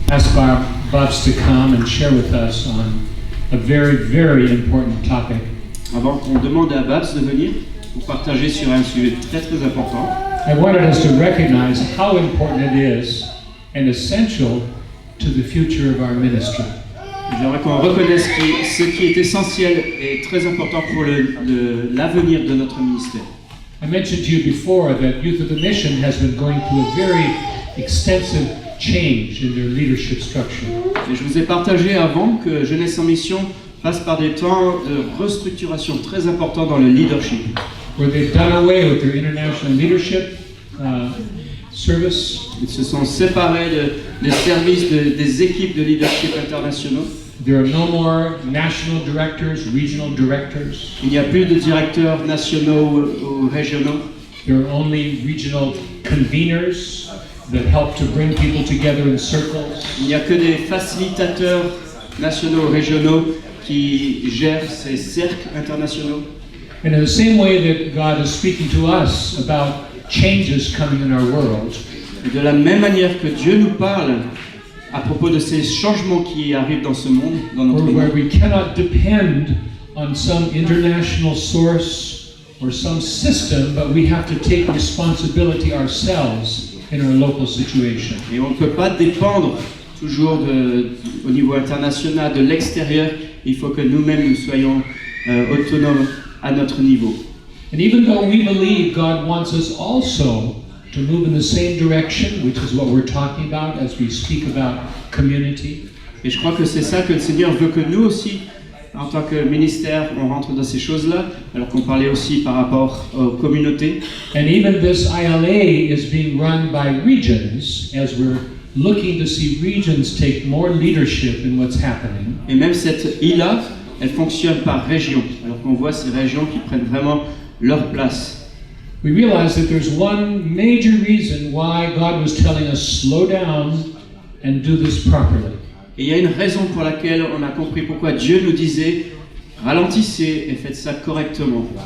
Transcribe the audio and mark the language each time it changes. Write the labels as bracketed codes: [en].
[en] ask Bobs to come and share with us on a very, very important topic. [fr] Avant qu'on demande à Babs de venir pour partager sur un sujet très très important, [en] I wanted us to recognize how important it is and essential to the future of our ministry. [fr] j'aimerais qu'on reconnaisse ce qui est essentiel et très important pour l'avenir de notre ministère. [en] I mentioned to you before that Youth of the Mission has been going through a very extensive change in their leadership structure. [fr] Et je vous ai partagé avant que Jeunesse en Mission passe par des temps de restructuration très importants dans le leadership. [en] Where they've done away with their international leadership service. [fr] Ils se sont séparés des services des équipes de leadership internationaux. [en] There are no more national directors, regional directors. [fr] Il n'y a plus de directeurs nationaux ou régionaux. [en] There are only regional conveners that help to bring people together in circles. [fr] Il n'y a que des facilitateurs nationaux ou régionaux qui gèrent ces cercles internationaux. [en] And in the same way that God is speaking to us about changes coming in our world, [fr] Et de la même manière que Dieu nous parle à propos de ces changements qui arrivent dans ce monde, dans notre [en] where [fr] monde, [en] we cannot depend on some international source or some system, but we have to take responsibility ourselves in our local situation. [fr] et on ne peut pas dépendre toujours au niveau international de l'extérieur. Il faut que nous-mêmes nous soyons autonomes à notre niveau. [en] And even though we believe God wants us also to move in the same direction, which is what we're talking about as we speak about community, [fr] Et je crois que c'est ça que le Seigneur veut que nous aussi, en tant que ministère, on rentre dans ces choses-là, alors qu'on parlait aussi par rapport aux communautés. [en] and even this ILA is being run by regions as we're looking to see regions take more leadership in what's happening. [fr] Et même cette ILA, elle fonctionne par région, alors qu'on voit ces régions qui prennent vraiment leur place. [en] We realize that there's one major reason why God was telling us slow down and do this properly. [fr] Et il y a une raison pour laquelle on a compris pourquoi Dieu nous disait ralentissez et faites ça correctement.